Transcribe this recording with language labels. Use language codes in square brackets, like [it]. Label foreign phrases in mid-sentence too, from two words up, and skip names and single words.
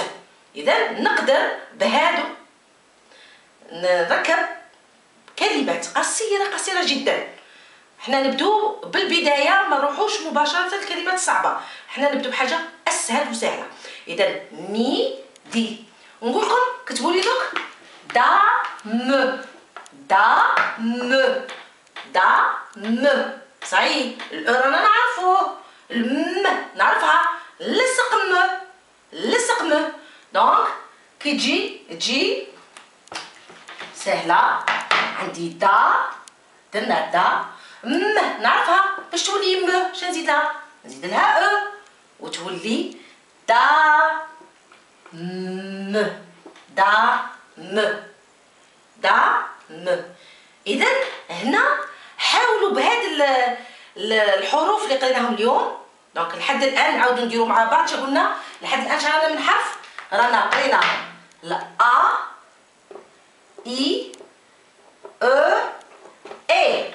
[ar] إذا نقدر بهادو نركب كلمات قصيرة جدا. احنا نبدو بالبداية، ما نروحوش مباشرة الكلمات الصعبة، احنا نبدو بحاجة أسهل وسهلة. إذا مي دي. ونقول لكم كتبوا لي دوك دا م دا م دا م. صحيح الأو رانا نعرفوه، الم نعرفها، لصق م لصق م. دونك كي تجي سهلة. عندي دا درنا دا م نعرفها باش تولي م. شنو نزيد لها؟ نزيد لها أو وتولي دا م دا م دا م. إذا هنا حاولوا بهاد الحروف اللي قريناهم اليوم. دونك لحد الآن نعاودو نديرو مع بعض. قلنا لحد الآن شحال من حرف رانا قرينا؟ لا إي أو إي.